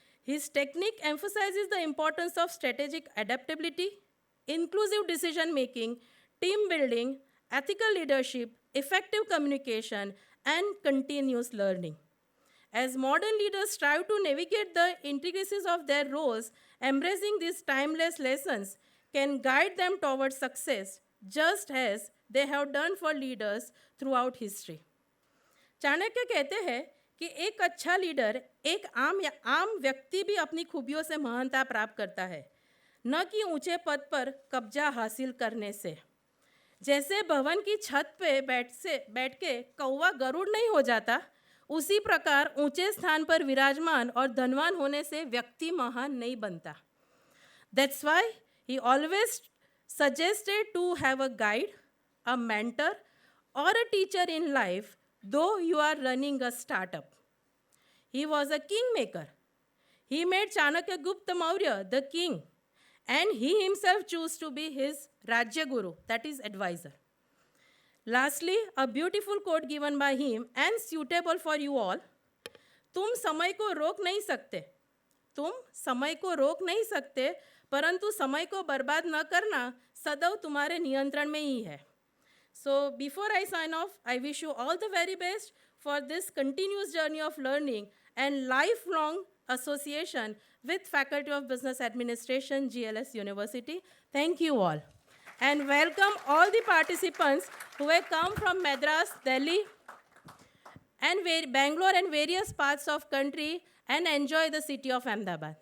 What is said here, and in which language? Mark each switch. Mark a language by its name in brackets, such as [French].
[English] His technique emphasizes the importance of strategic adaptability, inclusive decision making, team building, ethical leadership, effective communication, and continuous learning. As modern leaders strive to navigate the intricacies of their roles, embracing these timeless lessons can guide them towards success, just as they have done for leaders throughout history. [Hindi] Chanakya कहते हैं कि एक अच्छा leader, एक आम व्यक्ति भी अपनी खूबियों से महानता प्राप्त करता है, न कि ऊंचे पद पर कब्जा हासिल करने से। जैसे भवन की छत पे बैठ के कौवा गरुड़ नहीं हो जाता, उसी प्रकार ऊंचे स्थान पर विराजमान और धनवान होने से व्यक्ति महान नहीं बनता। [English] That's why he always suggested to have a guide, a mentor, or a teacher in life, though you are running a startup. He was a kingmaker. He made Chanakya Gupta Maurya the king, and he himself chose to be his Rajya Guru, that is advisor. Lastly, a beautiful quote given by him and suitable for you all. [Hindi] तुम समय को रोक नहीं सकते, तुम समय को रोक नहीं सकते, परंतु समय को बर्बाद न करना सदैव तुम्हारे नियंत्रण में ही है. [English] So before I sign off, I wish you all the very best for this continuous journey of learning and lifelong association with Faculty of Business Administration, GLS University. Thank you all. And welcome all the participants who have come from Madras, Delhi, and Bangalore and various parts of country and enjoy the city of Ahmedabad.